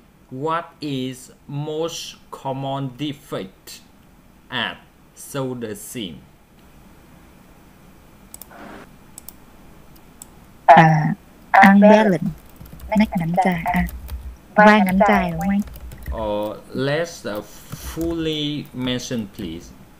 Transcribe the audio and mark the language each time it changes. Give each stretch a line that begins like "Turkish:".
English: What is most common defect at shoulder seam?
Vietnamese: Unbalance, nách ngắn dài, vai ngắn dài đúng không anh?
English: Let's fully mention, please.